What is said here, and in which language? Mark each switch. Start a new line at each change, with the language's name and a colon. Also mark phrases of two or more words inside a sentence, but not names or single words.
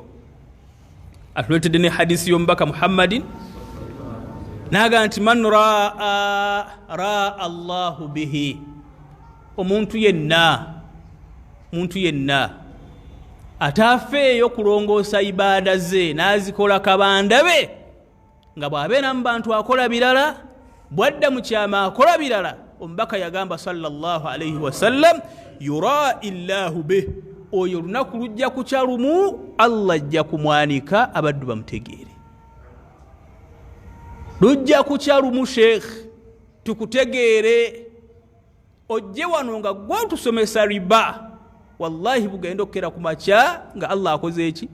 Ganda: Atuletedde ne hadisi y'omubaka Muhammadin naga nti
Arabic: من راءى الله به,
Ganda: omuntu yenna atafeeyo kulongoosa ibaada ze n'azikola kabanda be, nga bw'abeera mu bantu akola birala, bwadda mu kyama akola birala, omubaka yagamba
Arabic: صلى الله عليه وسلم يرائي الله به,
Ganda: oyo lunaku lujja kukya lumu Allah ajja kumwanika abaddu bamutegeere. Lujja kukya lumu sheikh tukutegeere, ojje wano nga gwe tusomesa riba, wallahi bugenda okukera ku makya nga Allah akoze eki?